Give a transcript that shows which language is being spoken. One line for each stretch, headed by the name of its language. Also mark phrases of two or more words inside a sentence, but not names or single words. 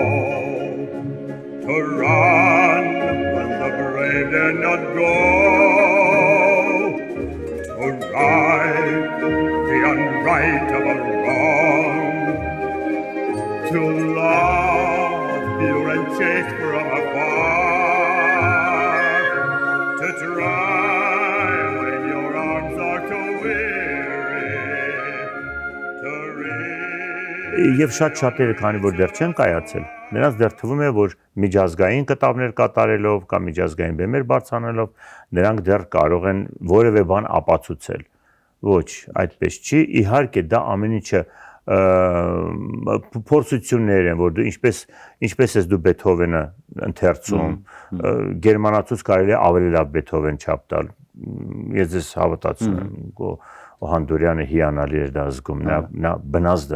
English: to run when the brave dare not go, to right the unrightable wrong, to love pure and chaste from afar, to try when your arms are too weary, to reach.
Armenian: Եվ շատ-շատերը, քանի որ դեռ չեն կայացել, նրանց դեռ թվում է, որ միջազգային կտավներ կատարելով կամ միջազգային բեմեր բարձրանալով, նրանք դեռ կարող են որևէ բան ապացուցել։ Ոչ, այդպես չի, իհարկե դա ամեն ինչը փորձություններ են, որ դու ինչպես ես դու Բեթհովենը ընթերցում, գերմանացուց կարելի է ավելի լավ Բեթհովեն չափ տալ։ Ես ձեզ հավատացնում եմ, Հանդուրյանը հիանալի էր դա զգում, նա բնազդը